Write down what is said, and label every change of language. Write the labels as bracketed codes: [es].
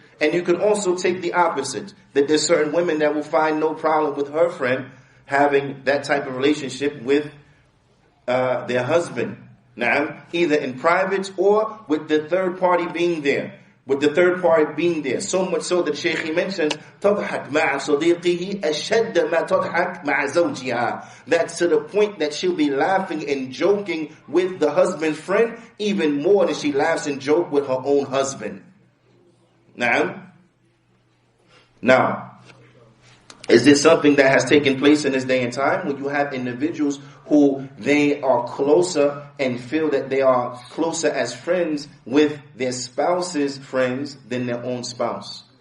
[en] And you can also take the opposite, that there's certain women that will find no problem with her friend having that type of relationship with their husband. Na'am, either in private or with the third party being there. With the third party being there. So much so that Shaykh mentions, [ar] تضحك مع صديقه أشد ما تضحك مع زوجها. [en] That's to the point that she'll be laughing and joking with the husband's friend even more than she laughs and jokes with her own husband. Now, is this something that has taken place in this day and time? When you have individuals who they are closer and feel that they are closer as friends with their spouse's friends than their own spouse.